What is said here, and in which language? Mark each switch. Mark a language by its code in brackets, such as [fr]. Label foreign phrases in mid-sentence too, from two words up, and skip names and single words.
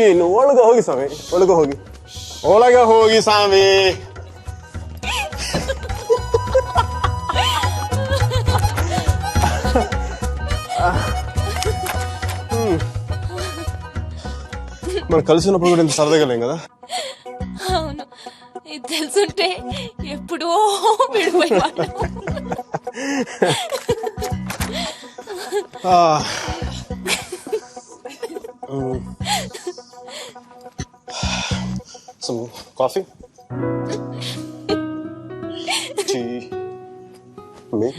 [kn] ಇನ್ನು ಒಳಗೆ ಹೋಗಿ ಸ್ವಾಮಿ, ಒಳಗೆ ಹೋಗಿ ಸ್ವಾಮಿ. [te] మనం కలిసినప్పుడు కూడా ఇంత సరదాగా లేం కదా. అవును, ఇది తెలుసుంటే ఎప్పుడో విడిపోయేవాడు. [en] Some coffee? Tea? Milk?